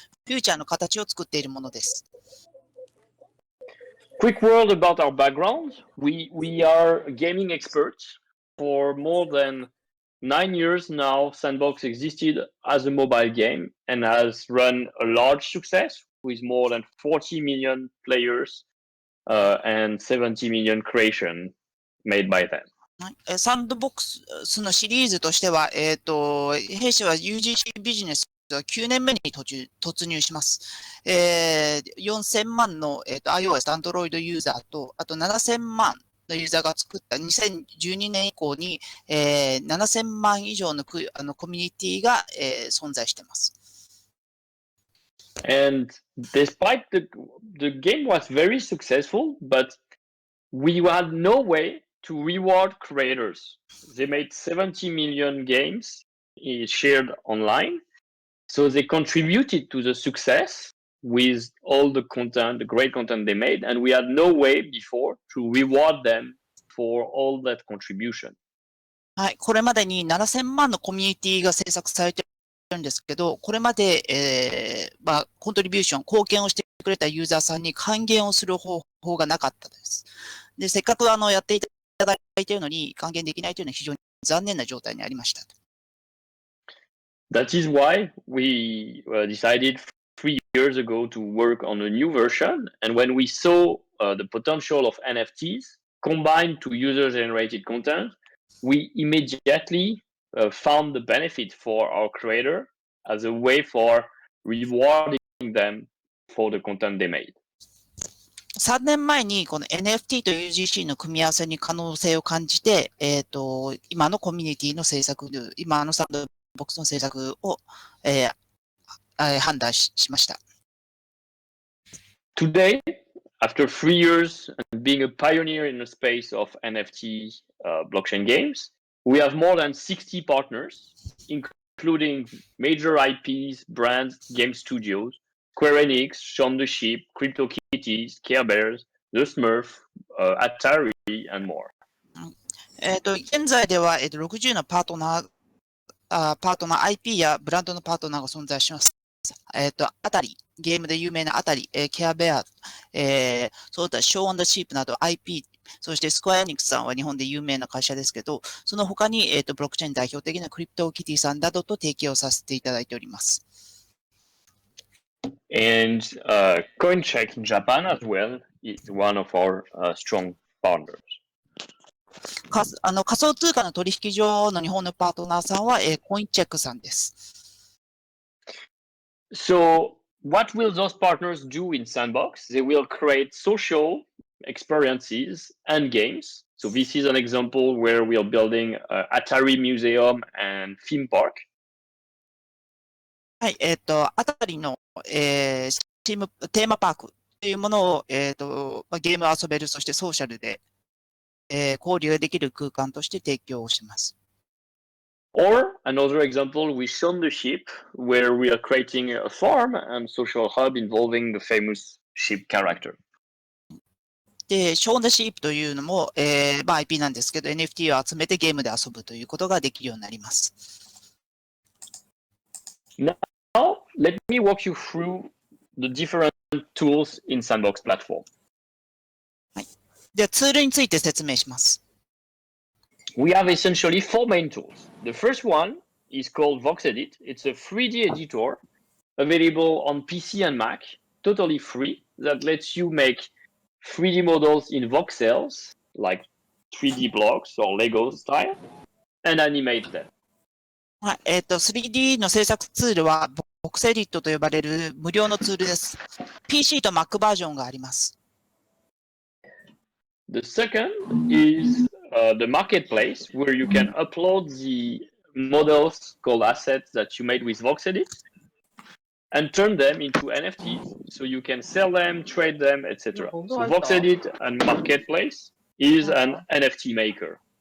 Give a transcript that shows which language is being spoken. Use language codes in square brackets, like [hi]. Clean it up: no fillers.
[ja] フューチャーの形を作っているものです。 [en] Quick word about our background. We are gaming experts. For more than 9 years now, Sandbox existed as a mobile game and has run a large success with more than 40 million players and 70 million creation made by them. [ja] サンドボックスのシリーズとしては、弊社は UGC ビジネス9年目に突入します。 4000万の、iOS、Android ユーザーと、あと7000万のユーザーが作った2012年以降に、7000万以上のコミュニティが、存在しています。 [en] And despite the game was very successful, but we had no way to reward creators. They made 70 million games shared online. So they contributed to the success with all the content, the great content they made, and we had no way before to reward them for all that contribution. [ja] はい、これまでに7000万のコミュニティが制作されているんですけど、これまで、コントリビューション、貢献をしてくれたユーザーさんに還元をする方法がなかったです。で、せっかくやっていただいているのに還元できないというのは非常に残念な状態にありました。 [en] That is why we decided 3 years ago to work on a new version. And when we saw the potential of NFTs combined to user-generated content, we immediately found the benefit for our creator as a way for rewarding them for the content they made. [ja] 3年前にこの NFT と UGC の組み合わせに可能性を感じて、今のコミュニティの制作、今のサンドボックスの制作を、判断しました。 [en] Today, after 3 years and being a pioneer in the space of NFT blockchain games, we have more than 60 partners, including major IPs, brands, game studios, Square Enix, Shaun the Sheep, CryptoKitties, Care Bears, The Smurf, Atari, and more. [ja] 現在では、60のパートナー IP やブランドのパートナーが存在します。あたり、ゲームで有名なあたり、ケアベア、そうだ、ショーン・ザ・シープなど IP、そしてスクワアエニックスさんは日本で有名な会社ですけど、その他に、ブロックチェーン代表的なクリプトキティさんなどと提携をさせていただいております。 [en] And CoinCheck in Japan as well is one of our strong partners. [ja] 仮想通貨の取引所の日本のパートナーさんは、コインチェックさんです。 [en] So what will those partners do in Sandbox? They will create social experiences and games. So this is an example where we are building an Atari museum and theme park. [ja] はい、あたりの、テーマパークというものを、ゲームを遊べる、そしてソーシャルで、交流ができる空間として提供をします。 [en] Or another example with Shaun the Sheep, where we are creating a farm and social hub involving the famous sheep character. [ja] で、ショーン・ザ・シープというのも、IP なんですけど、NFT を集めてゲームで遊ぶということができるようになります。 [en] Now, let me walk you through the different tools in Sandbox platform. [ja] はい。では、ツールについて説明します。 [en] We have essentially 4 main tools. The first one is called VoxEdit. It's a 3D editor available on PC and Mac, totally free, that lets you make 3D models in voxels, like 3D blocks or Lego style, and animate them. [ja] はい。 3D の制作ツールは、VoxEdit と呼ばれる無料のツールです。 PC と Mac バージョンがあります。 [en] The second is the marketplace, where you can upload the models called assets that you made with VoxEdit and turn them into NFTs, so you can sell them, trade them, etc. So VoxEdit and marketplace is an NFT maker.